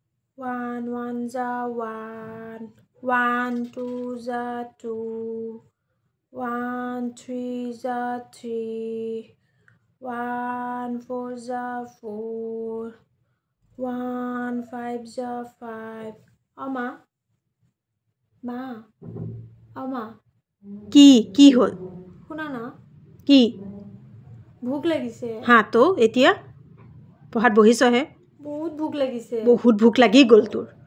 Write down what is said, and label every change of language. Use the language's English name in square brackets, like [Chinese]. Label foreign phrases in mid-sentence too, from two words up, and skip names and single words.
[English] 1 1s are 1 1 2s are 2 1 3s are 3 1 4s are 4 1 5s are 5 Oma Ma Oma [Assamese] কি হ'ল শুনা না কি ভোক লাগিছে হা তো এতিয়া পঢ়াত বহিছহে বহুত ভোক লাগিছে বহুত ভোক লাগি গ'ল তোৰ